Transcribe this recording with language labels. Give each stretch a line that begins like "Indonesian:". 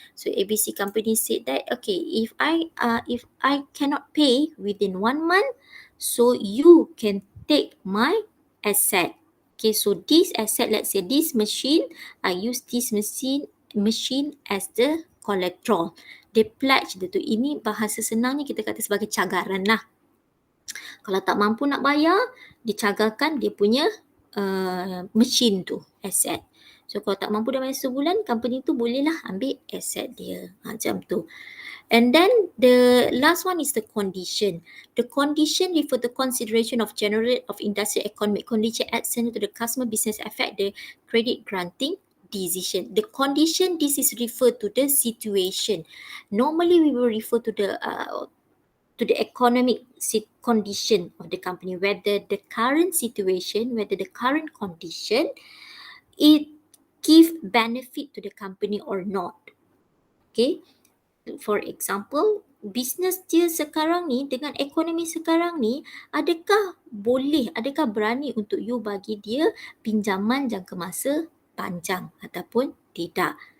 English: So ABC company said that okay, if I cannot pay within 1 month, so you can take my asset. Okay, so this asset, let's say this machine, I use this machine as the collateral. They pledge
Malay: dia tu. Ini bahasa senangnya kita kata sebagai cagaran lah. Kalau tak mampu nak bayar, dicagarkan dia punya machine tu, asset. So kalau tak mampu dah bayar sebulan, company tu bolehlah ambil asset dia. Macam tu.
English: And then the last one is the condition. The condition refer to consideration of general of industrial economic condition external to the customer business affect the credit granting decision. The condition, this is referred to the situation. Normally we will refer to the economic condition of the company, whether the current situation, whether the current condition, it give benefit to the company or not. Okay, for example,
Malay: bisnes dia sekarang ni dengan ekonomi sekarang ni, adakah berani untuk you bagi dia pinjaman jangka masa panjang ataupun tidak.